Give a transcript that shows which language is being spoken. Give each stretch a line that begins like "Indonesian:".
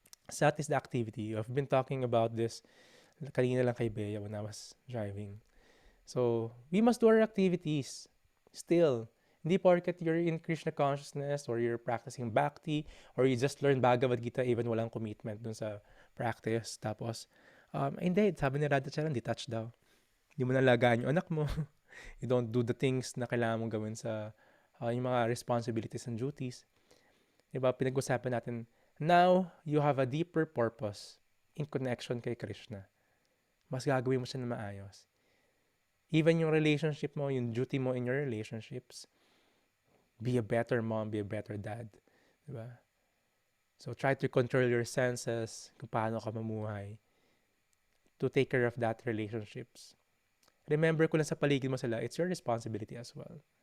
English: Sat is the activity. I've been talking about this
Filipino: kanina lang kay
English: Bea when I was driving. So, we must do our activities still.
Filipino: Hindi porket
English: you're in Krishna consciousness or you're practicing bhakti or you just learn Bhagavad Gita even
Filipino: walang commitment dun sa practice. Tapos, hindi, sabi ni Radhacharan, detached daw. Hindi mo nalagaan yung anak mo.
English: You don't do the things
Filipino: na kailangan mong gawin sa yung mga
English: responsibilities and duties.
Filipino: Diba, pinag-usapan natin,
English: now, you have a deeper purpose in connection kay Krishna.
Filipino: Mas gagawin mo siya na maayos.
English: Even yung relationship mo, yung duty mo in your relationships, be a better mom, be a better dad. Diba? So, try to control your senses
Filipino: kung paano ka mamuhay
English: to take care of that relationships. Remember
Filipino: kung nasa paligid mo sila,
English: it's your responsibility as well.